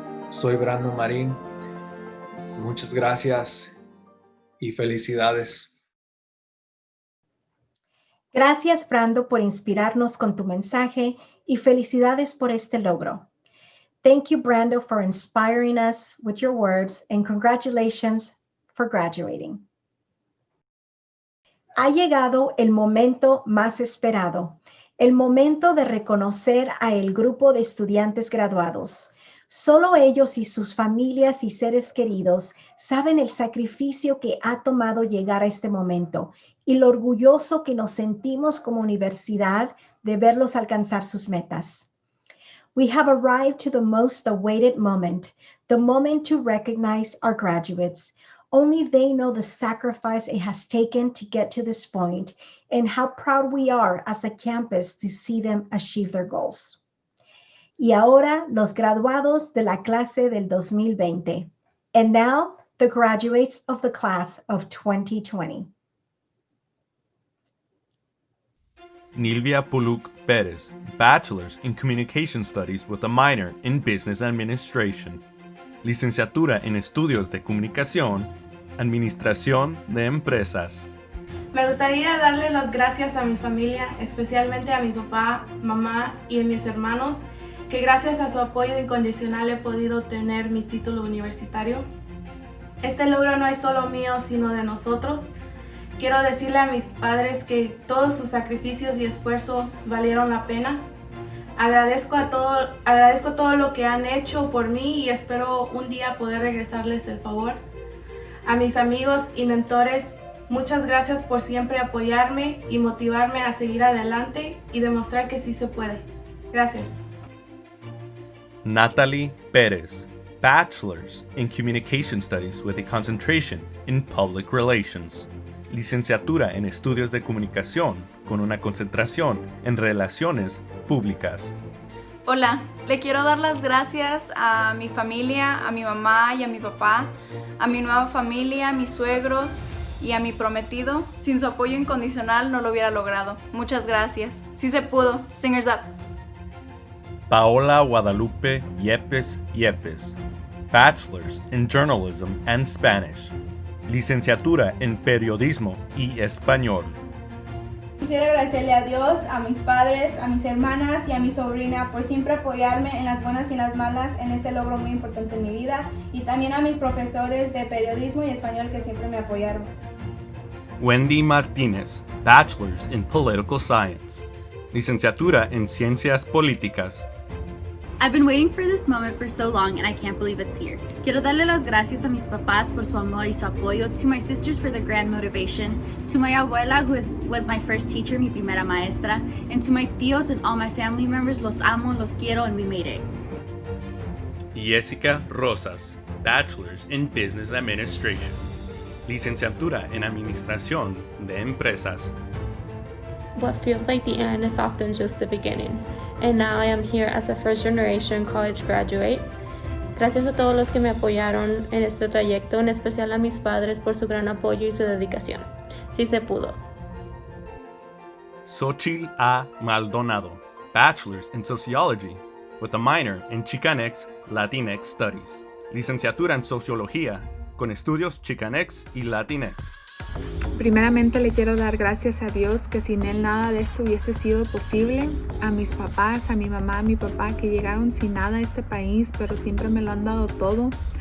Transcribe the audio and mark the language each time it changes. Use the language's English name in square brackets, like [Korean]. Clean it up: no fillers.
[Spanish] Soy Brandon Marín. Muchas gracias y felicidades. Gracias, Brando, por inspirarnos con tu mensaje y felicidades por este logro. [English] Thank you, Brando, for inspiring us with your words, and congratulations for graduating. [Spanish] Ha llegado el momento más esperado, el momento de reconocer a el grupo de estudiantes graduados. Solo ellos y sus familias y seres queridos saben el sacrificio que ha tomado llegar a este momento y lo orgulloso que nos sentimos como universidad de verlos alcanzar sus metas. [English] We have arrived to the most awaited moment, the moment to recognize our graduates. Only they know the sacrifice it has taken to get to this point and how proud we are as a campus to see them achieve their goals. [Spanish] Y ahora, los graduados de la clase del 2020. [English] And now, the graduates of the class of 2020. Nilvia Puluk Perez, Bachelor's in Communication Studies with a minor in Business Administration. [Spanish] Licenciatura en Estudios de Comunicación, Administración de Empresas. Me gustaría darle las gracias a mi familia, especialmente a mi papá, mamá y a mis hermanos, que gracias a su apoyo incondicional he podido obtener mi título universitario. Este logro no es solo mío, sino de nosotros. Quiero decirle a mis padres que todos sus sacrificios y esfuerzo valieron la pena. Agradezco todo lo que han hecho por mí y espero un día poder regresarles el favor. A mis amigos y mentores, muchas gracias por siempre apoyarme y motivarme a seguir adelante y demostrar que sí se puede. Gracias. [English] Natalie Perez, Bachelor's in Communication Studies with a concentration in Public Relations. [Spanish] Licenciatura en Estudios de Comunicación con una concentración en Relaciones Públicas. Hola, le quiero dar las gracias a mi familia, a mi mamá y a mi papá, a mi nueva familia, a mis suegros y a mi prometido. Sin su apoyo incondicional no lo hubiera logrado. Muchas gracias. Sí se pudo. Singers up. [English] Paola Guadalupe Yepes, Bachelor's in Journalism and Spanish. [Spanish] Licenciatura en Periodismo y Español. Quisiera agradecerle a Dios, a mis padres, a mis hermanas y a mi sobrina por siempre apoyarme en las buenas y en las malas en este logro muy importante en mi vida, y también a mis profesores de periodismo y español que siempre me apoyaron. [English] Wendy Martínez, Bachelor's in Political Science. Licenciatura en Ciencias Políticas. I've been waiting for this moment for so long and I can't believe it's here. Quiero darle las gracias a mis papás por su amor y su apoyo, to my sisters for their grand motivation, to my abuela who was my first teacher, mi primera maestra, and to my tíos and all my family members, los amo, los quiero, and we made it. Jessica Rosas, Bachelor's in Business Administration, Licenciatura en Administración de Empresas. What feels like the end is often just the beginning. And now I am here as a first generation college graduate. [Spanish] Gracias a todos los que me apoyaron en este trayecto, en especial a mis padres por su gran apoyo y su dedicación. Sí se pudo. [English] Xochitl A. Maldonado, Bachelor's in Sociology, with a minor in Chicanx Latinx Studies. [Spanish] Licenciatura en Sociología, con estudios Chicanx y Latinx. Primeramente le quiero dar gracias a Dios que sin Él nada de esto hubiese sido posible. A mis papás, a mi mamá, a mi papá que llegaron sin nada a este país, pero siempre me lo han dado todo.